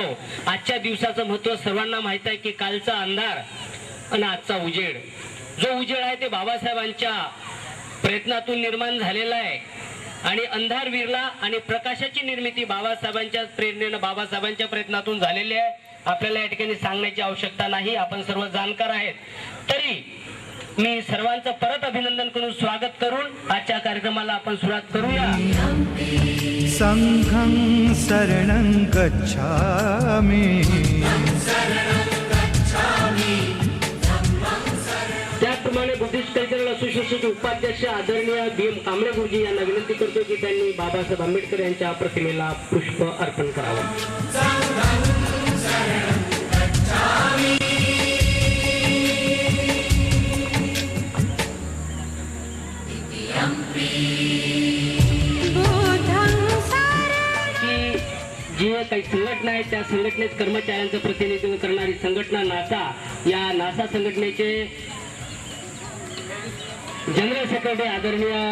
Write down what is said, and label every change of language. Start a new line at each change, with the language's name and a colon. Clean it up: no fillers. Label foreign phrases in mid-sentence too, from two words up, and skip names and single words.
Marathi: आजच्या दिवसाचं महत्व सर्वांना माहित आहे की कालचा अंधार आणि आजचा उजेड, जो उजेड आहे ते बाबासाहेबांच्या प्रयत्नातून निर्माण झालेला आहे आणि अंधार विरला आणि प्रकाशाची निर्मिती बाबासाहेबांच्या प्रेरणेने बाबासाहेबांच्या प्रयत्नातून झालेली आहे। आपल्याला या ठिकाणी सांगण्याची आवश्यकता नाही, आपण सर्व जाणकार आहेत। तरी मी सर्वांचं परत अभिनंदन करून स्वागत करून आजच्या कार्यक्रमाला आपण सुरुवात करूया।
Pali: संघं शरणं गच्छामि
Marathi: त्याचप्रमाणे बुद्धिस्ट कल्चरल असोसिएशनचे उपाध्यक्ष आदरणीय BM कांबळे गुरुजी यांना विनंती करतो की त्यांनी बाबासाहेब आंबेडकर यांच्या प्रतिमेला पुष्प अर्पण करावं। जी काही संघटना आहे त्या संघटनेत कर्मचाऱ्यांचं प्रतिनिधित्व करणारी संघटना नासा, या नासा संघटनेचे
English: General Secretary
Marathi: आदरणीय,